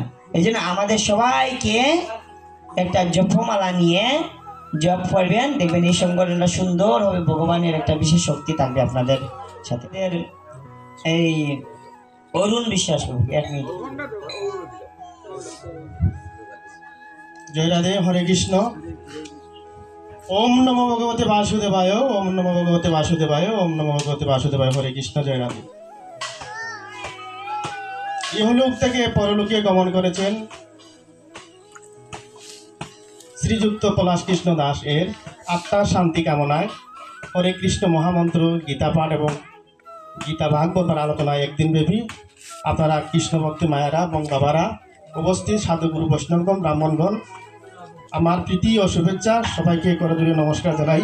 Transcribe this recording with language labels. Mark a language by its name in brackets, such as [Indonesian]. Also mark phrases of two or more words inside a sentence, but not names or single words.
[Bangla] এই জন্য আমাদের সবাইকে একটা জপমালা নিয়ে জপ করবেন, দেখবেন এই সংগঠনটা সুন্দর হবে, ভগবানের একটা বিশেষ শক্তি থাকবে আপনাদের সাথে। এই অরুণ বিশ্বাস, 1 মিনিট। জয় রাধে, হরে কৃষ্ণ। [Sanskrit] ওম নমো ভগবতে বাসুদেবায়, ওম নমো ভগবতে বাসুদেবায়, ওম নমো ভগবতে বাসুদেবায়, হরে কৃষ্ণ। [Bangla] জয় রাধে। ইহলোক থেকে পরলোকে গমন করেছেন শ্রীযুক্ত পলাশ কৃষ্ণ দাস এর আত্মার শান্তি কামনায় হরে কৃষ্ণ মহামন্ত্র, গীতা পাঠ এবং গীতা ভাগবতার আলোচনায় একদিন ব্যাপী আপনারা কৃষ্ণ ভক্তি মায়েরা এবং বাবারা উপস্থিত, সাধুগুরু বৈষ্ণবগণ, ব্রাহ্মণগণ, আমার প্রীতি ও শুভেচ্ছা, সবাইকে করজোড়ে নমস্কার জানাই।